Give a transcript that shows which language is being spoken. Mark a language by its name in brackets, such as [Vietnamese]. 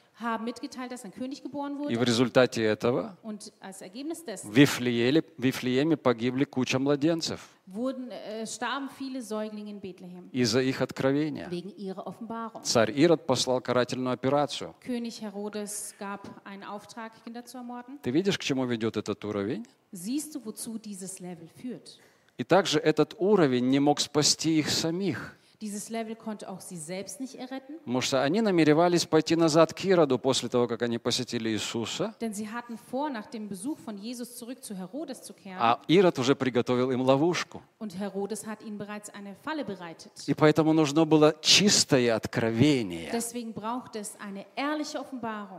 [German] Haben mitgeteilt, dass ein König geboren wurde. [Russian] И в результате этого. [German] Und als Ergebnis dessen. [Russian] В Вифлееме погибли куча младенцев. [German] Wurden, starben viele Säuglinge in Bethlehem. [Russian] Из-за их откровения. [German] Wegen ihrer Offenbarung. [Russian] Царь Ирод послал карательную операцию. [German] König Herodes gab einen Auftrag, Kinder zu ermorden. [Russian] Ты видишь, к чему ведет этот уровень? [German] Siehst du, wozu dieses Level führt? [Russian] И также этот уровень не мог спасти их самих. [German] Dieses Level konnte auch sie selbst nicht erretten. [Russian] Потому что они намеревались пойти назад к Ироду после того, как они посетили Иисуса. [German] Denn sie hatten vor, nach dem Besuch von Jesus zurück zu Herodes zu kehren. [Russian] А Ирод уже приготовил им ловушку. [German] Und Herodes hat ihnen bereits eine Falle bereitet. [Russian] И поэтому нужно было чистое откровение. [German] Deswegen braucht es eine ehrliche Offenbarung.